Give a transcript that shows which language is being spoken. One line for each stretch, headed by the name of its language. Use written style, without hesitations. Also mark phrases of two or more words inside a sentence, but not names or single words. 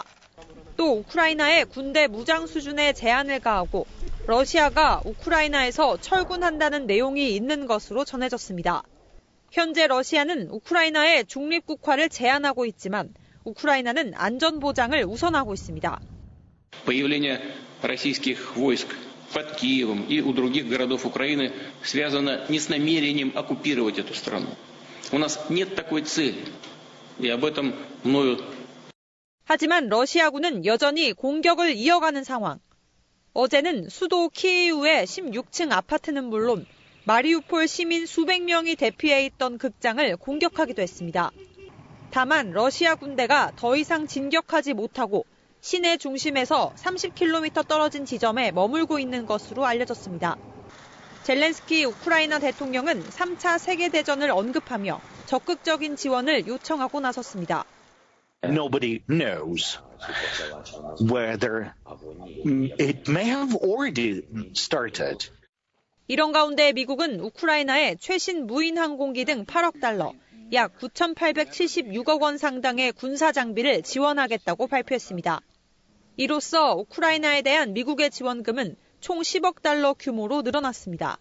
Korean: 또 우크라이나의 군대 무장 수준의 제한을 가하고 러시아가 우크라이나에서 철군한다는 내용이 있는 것으로 전해졌습니다. 현재 러시아는 우크라이나의 중립국화를 제안하고 있지만 우크라이나는 안전보장을 우선하고 있습니다.
Russian: Появление российских войск под Киевом и у других городов Украины связано не с намерением оккупировать эту страну. У нас нет такой цели. И об этом мною.
Korean: 하지만 러시아군은 여전히 공격을 이어가는 상황. 어제는 수도 키이우의 16층 아파트는 물론 마리우폴 시민 수백 명이 대피해 있던 극장을 공격하기도 했습니다. 다만 러시아 군대가 더 이상 진격하지 못하고 시내 중심에서 30km 떨어진 지점에 머물고 있는 것으로 알려졌습니다. 젤렌스키 우크라이나 대통령은 3차 세계대전을 언급하며 적극적인 지원을 요청하고 나섰습니다.
English: Nobody knows whether it may have already started.
Korean: 이런 가운데 미국은 우크라이나에 최신 무인 항공기 등 8억 달러, 약 9,876억 원 상당의 군사 장비를 지원하겠다고 발표했습니다. 이로써 우크라이나에 대한 미국의 지원금은 총 10억 달러 규모로 늘어났습니다.